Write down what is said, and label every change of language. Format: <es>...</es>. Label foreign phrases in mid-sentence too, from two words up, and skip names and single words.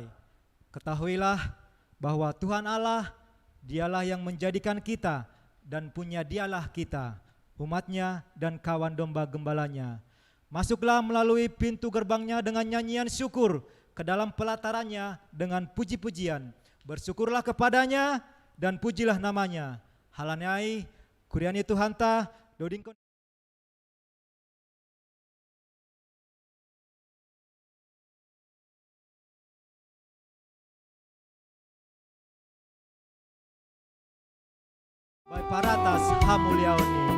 <id>Ketahuilah bahwa Tuhan Allah, Dialah yang menjadikan kita dan punya Dialah kita, umat-Nya dan kawan domba gembalanya. Masuklah melalui pintu gerbang-Nya dengan nyanyian syukur, ke dalam pelataran-Nya dengan puji-pujian. Bersyukurlah kepada-Nya dan pujilah nama-Nya.</id> <bts>Halanai, kuriani Tuhan ta, dodingkon. Baik paratas hamuliauni.</bts>